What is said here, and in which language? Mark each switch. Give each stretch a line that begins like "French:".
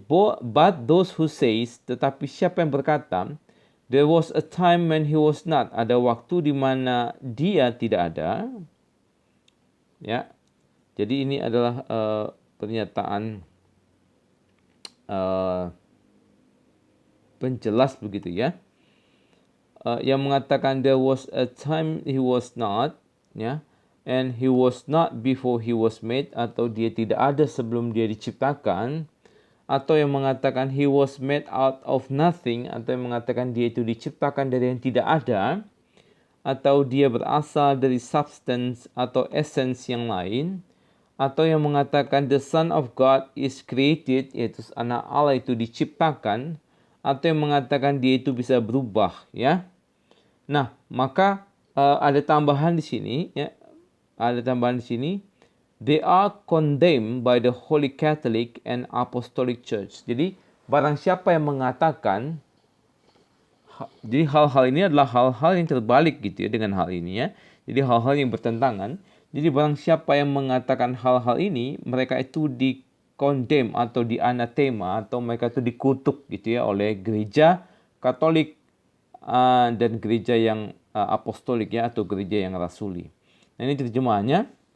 English: But those who says,
Indonesian: tetapi siapa yang berkata,
English: there was a time when he was not.
Indonesian: Ada waktu di mana dia tidak ada. Ya, jadi ini adalah pernyataan penjelas begitu ya. Yang mengatakan
English: there was a time he was not,
Indonesian: ya,
English: and he was not before he was made,
Indonesian: atau dia tidak ada sebelum dia diciptakan, atau yang mengatakan
English: he was made out of nothing,
Indonesian: atau yang mengatakan dia itu diciptakan dari yang tidak ada, atau dia berasal dari substance atau essence yang lain, atau yang mengatakan
English: the Son of God is created,
Indonesian: yaitu anak Allah itu diciptakan, atau yang mengatakan dia itu bisa berubah, ya. Nah, maka ada tambahan di sini, ya. Ada tambahan di sini.
English: They are condemned by the Holy Catholic and Apostolic Church.
Indonesian: Jadi, barang siapa yang mengatakan, jadi hal-hal ini adalah hal-hal yang terbalik gitu ya dengan hal ini ya. Jadi hal-hal yang bertentangan. Jadi barang siapa yang mengatakan hal-hal ini, mereka itu di-condemn atau di-anatema, atau mereka itu dikutuk gitu ya oleh gereja Katolik dan gereja yang apostolik ya, atau gereja yang rasuli. Nah, ini terjemahannya.